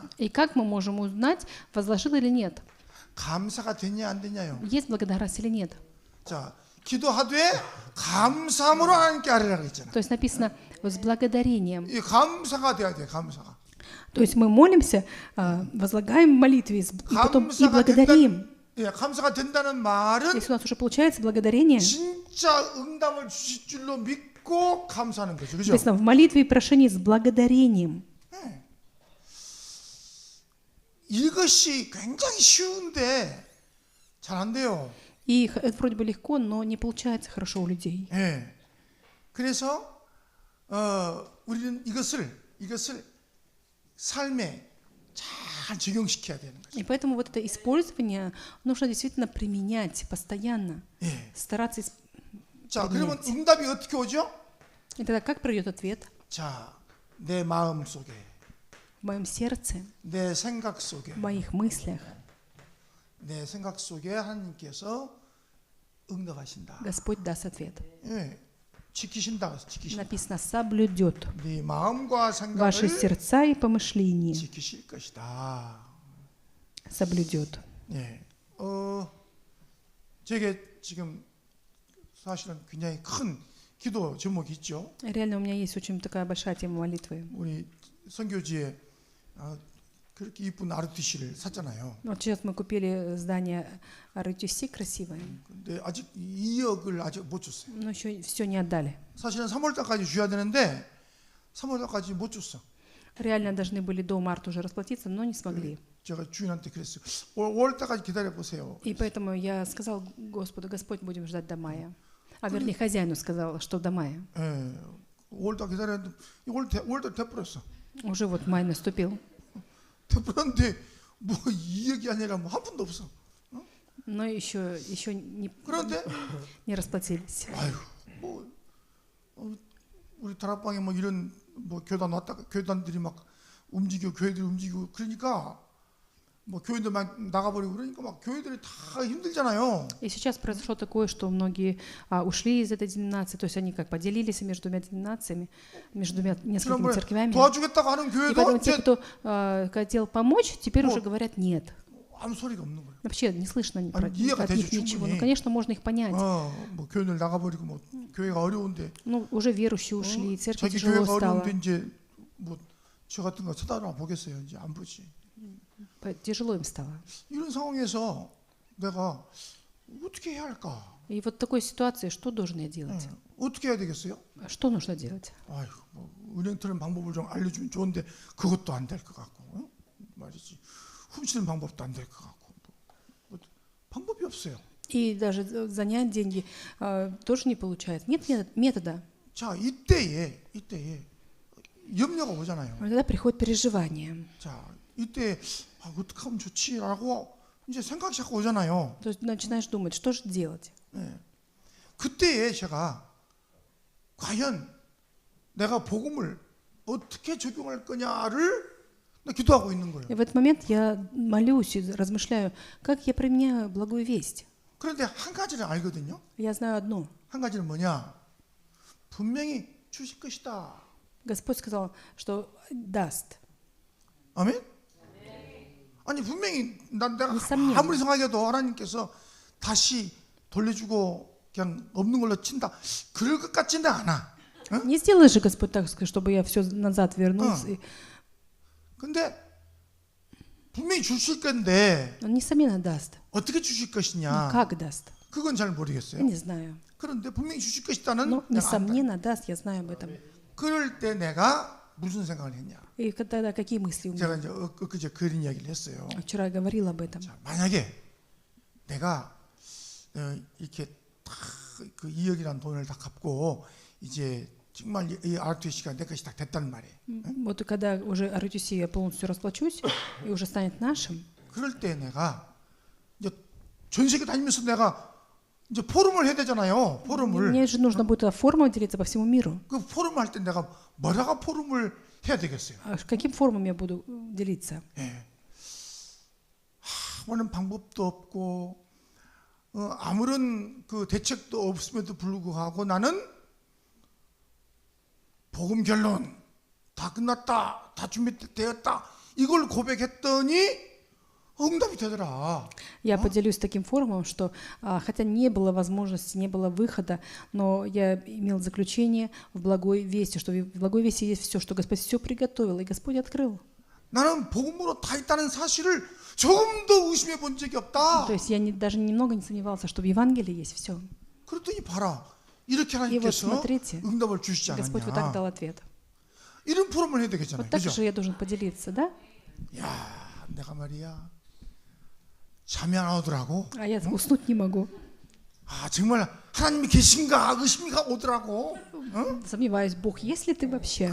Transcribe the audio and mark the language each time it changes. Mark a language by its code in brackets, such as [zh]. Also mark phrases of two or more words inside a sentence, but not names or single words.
[ru] И как мы можем узнать, возложил или нет? [ko] 감사가 되냐 안 되냐요. [ru] Есть благодарность или нет? [ko] 자, 기도하되 감사함으로 하나님께 아뢰라고 했잖아. [ru] То есть написано вот с благодарением. [ko] 이 감사가 돼야 돼, 감사가. [ru] То есть мы молимся, возлагаем в молитве и потом и благодарим. [ko] 예, 감사가 된다는 말은 [ru] Если у нас уже получается благодарение, [ko] 진짜 응답을 주실 줄로 믿고 감사하는 거죠, 그죠? [ru] написано в молитве и прошении с благодарением. [ko] 네. 이것이 굉장히 쉬운데 잘 안 돼요. [ru] И это вроде бы легко, но не получается хорошо у людей. [ko] 예. 그래서 우리는 이것을 삶에 잘 적용시켜야 되는 거죠. [ru] И поэтому вот это использование нужно действительно применять постоянно, [ko] 예. [ru] стараться [ko] 자, 그러면 응답이 어떻게 오죠? [ru] И тогда как придет ответ? [ko] 자, 내 마음 속에, [ru] В моем сердце, [ko] 내 생각 속에, [ru] в моих мыслях [ko] 내 생각 속에 하나님께서 응답하신다. [ru] Господь даст ответ. [ko] 예. 지키신다. [ru] Написано «соблюдет [ko] 네 마음과 [ru] ваши [ko] 생각을 [ru] сердца и помышления». [ko] 지키실 것이다. [ru] Соблюдет. [ko] 예. 제게 지금 사실은 굉장히 큰 기도 제목이 있죠. [ru] Реально у меня есть очень такая большая тема молитвы. [ko] 우리 선교지에 그렇게 이쁜 ROTC를 샀잖아요. [ru] Вот сейчас мы купили здание ROTC красивое, [ko] 근데 아직 2억을 아직 못 줬어요. [ru] но еще все не отдали. [ko] 사실은 3월 달까지 줘야 되는데 3월 달까지 못 줬어. [ru] Реально должны были до марта уже расплатиться, но не смогли. [ko] 제가 주인한테 그랬어요. 5월 달까지 기다려 보세요. [ru] И поэтому я сказал Господу: Господь, будем ждать до мая. А вернее, хозяину сказала, что до мая. [ko] 예. 5월 달 기다렸는데 5월 달 돼버렸어. [ru] Уже вот май наступил. [ko] 돼버렸는데 뭐 2억이 아니라 뭐 한 푼도 없어. [ru] Но еще [ko] 그런데 [ru] не расплатились. [ko] 아유 뭐 우리 다락방에 뭐 이런 뭐 교단 왔다가 교단들이 막 움직이고 교회들이 움직이고 그러니까 뭐 교회들 막 나가버리고 그러니까 막 교회들이 다 힘들잖아요. [ru] И сейчас произошло такое, что многие ушли из этой деноминации, то есть они как поделились между двумя деноминациями, между несколькими церквями. [ko] 도와주겠다고 하는 [ru] И [ko] 교회도 [ru] поэтому те, кто хотел помочь, теперь [ko] 뭐, [ru] уже говорят нет. [ko] 아무 소리가 없는 거예요. [ru] Вообще не слышно [ko] 아니, 이해가 [ru] от них [ko] 되죠, [ru] ничего. [ko] 충분히. [ru] Ну, конечно, можно их понять. [ko] 뭐 교회를 나가버리고 뭐 교회가 어려운데 [ru] Ну, уже верующие ушли, церковь [ko] 자기 [ru] тяжело [ko] 교회가 [ru] стала. [ko] 어려운데 이제 뭐 저 같은 거 쳐다보나 보겠어요. 이제 안 보지. [ru] Тяжело им стало. [ko] 이런 상황에서 내가 어떻게 해야 할까? [ru] И вот в такой ситуации что должен я делать? [ko] 어떻게 해야 되겠어요? [ru] Что нужно делать? [ko] 아유, 뭐 은행 트는 방법을 좀 알려주면 좋은데 그것도 안 될 것 같고 말이지. 훔치는 방법도 안 될 것 같고 뭐, 방법이 없어요. [ru] И даже занять деньги тоже не получается. Нет метода. [ko] 자, 이때에 염려가 오잖아요. [ru] Тогда приходит переживание. [ko] 자, 이때 어떻게 하면 좋지라고 이제 생각이 자꾸 오잖아요. [ru] То есть начинаешь думать, что же делать? [ko] 네. 그때에 제가 과연 내가 복음을 어떻게 적용할 거냐를 기도하고 있는 거예요. [ru] И в этот момент я молюсь и размышляю, как я применяю благую весть. [ko] 그런데 한 가지를 알거든요. [ru] Я знаю одно. [ko] 한 가지는 뭐냐? 분명히 주실 것이다. [ru] Господь сказал, что даст. [ko] 아멘? 아니 분명히 내가 [ru] несомненно. [ko] 아무리 생각해도 하나님께서 다시 돌려주고 그냥 없는 걸로 친다. 그럴 것 같지는 않아. 응? [ru] Не сделай же, Господь, так, чтобы я все назад вернул. [ko] 근데 분명히 주실 건데 [ru] Он несомненно даст. [ko] 어떻게 주실 [ru] Но [ko] 것이냐? [ru] как даст? [ko] 그건 잘 [ru] Я [ko] 모르겠어요. [ru] не знаю. [ko] 그런데 분명히 주실 것이다는 [ru] Но [ko] 내가 안다. [ru] несомненно даст, я знаю об этом. [ko] 그럴 때 내가 무슨 생각을 했냐? [ru] И тогда какие мысли у [ko] 제가 [ru] меня? [ko] 이제 엊그제 그런 이야기를 했어요. [ru] Вчера я говорила об этом. [ko] 자, 만약에 내가 이렇게 다 그 2억이라는 돈을 다 갚고 이제 정말 이 ROTC가 내 것이 다 됐단 말이에요. [ru] Вот когда уже ROTC я полностью расплачусь и уже станет нашим, [ko] 그럴 때 내가 이제 전 세계 다니면서 내가 이제 포럼을 해야 되잖아요. 포럼을. [ru] Мне же нужно будет форумом делиться по всему миру. [ko] 그 포럼을 할 때 내가 뭐라가 포럼을 해야 되겠어요? [ru] А каким форумом я буду делиться? [ko] 예. 하는 방법도 없고 아무런 그 대책도 없음에도 불구하고 나는 복음 결론 다 끝났다, 다 준비되었다 이걸 고백했더니 응답이 되더라. [ru] Я поделюсь таким форумом, что хотя не было возможности, не было выхода, но я имел заключение в благой вести, что в благой вести есть все, что Господь все приготовил, и Господь открыл. [ko] 나는 복음으로 다 있다는 사실을 조금도 의심해 본 적이 없다. [ru] То есть я даже немного не сомневался, что в Евангелии есть все. [ko] 그랬더니 봐라. 이렇게 [ru] И вот [ko] 하나님께서 [ru] смотрите, [ko] 응답을 주시지 [ru] Господь вот так [ko] 않았냐. [ru] дал ответ. [ko] 이런 포럼을 해야 되겠잖아요. [ru] Вот так [ko] 그죠? [ru] же я должен поделиться, да? [ko] 야, 내가 말이야. 잠이 안 오더라고. [ru] А я уснуть не могу. [ko] 아, 정말 하나님이 계신가 의심이 오더라고. [ru] Сомневаюсь, Бог, есть ли ты вообще?